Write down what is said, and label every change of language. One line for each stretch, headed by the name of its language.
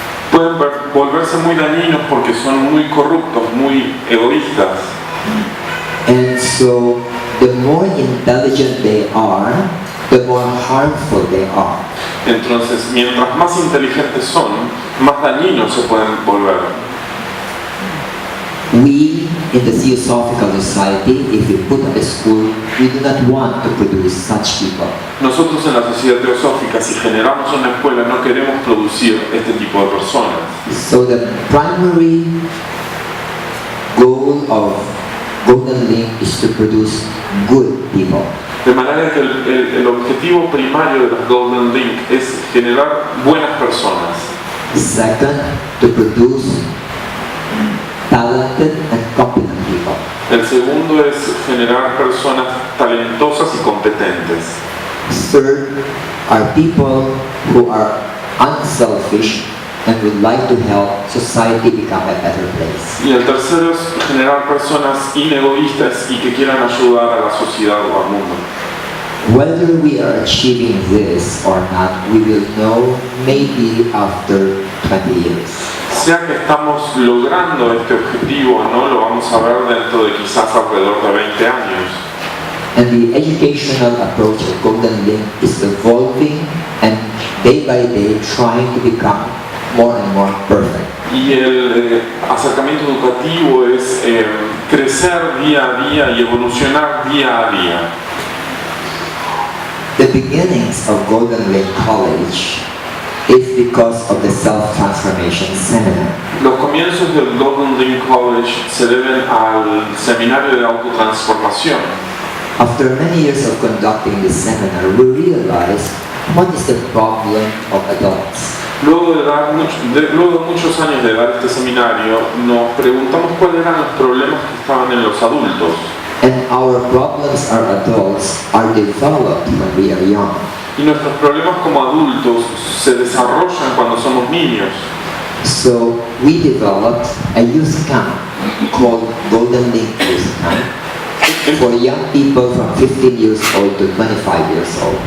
Spanish: pueden volverse muy dañinos porque son muy corruptos, muy egoístas.
English: And so, the more intelligent they are, the more harmful they are.
Spanish: Entonces, mientras más inteligentes son, más dañinos se pueden volver.
English: We, in the Theosophical Society, if we put up a school, we do not want to produce such people.
Spanish: Nosotros en la sociedad teosófica, si generamos una escuela, no queremos producir este tipo de personas.
English: So the primary goal of Golden Link is to produce good people.
Spanish: De manera que el objetivo primario de los Golden Link es generar buenas personas.
English: Second, to produce talented and competent people.
Spanish: El segundo es generar personas talentosas y competentes.
English: Third, are people who are unselfish and would like to help society become a better place.
Spanish: Y el tercero es generar personas inegoístas y que quieran ayudar a la sociedad o al mundo.
English: Whether we are achieving this or not, we will know maybe after 20 years.
Spanish: Sea que estamos logrando este objetivo o no, lo vamos a ver dentro de quizás alrededor de 20 años.
English: And the educational approach of Golden Link is evolving and day by day trying to become more and more perfect.
Spanish: Y el acercamiento educativo es crecer día a día y evolucionar día a día.
English: The beginnings of Golden Link College is because of the Self-Transformation Seminar.
Spanish: Los comienzos del Golden Link College se deben al Seminario de Autotransformación.
English: After many years of conducting this seminar, we realized what is the problem of adults.
Spanish: Luego de muchos años de dar este seminario, nos preguntamos cuáles eran los problemas que estaban en los adultos.
English: And our problems as adults are developed when we are young.
Spanish: Y nuestros problemas como adultos se desarrollan cuando somos niños.
English: So we developed a youth camp called Golden Link Youth Camp for young people from 15 years old to 25 years old.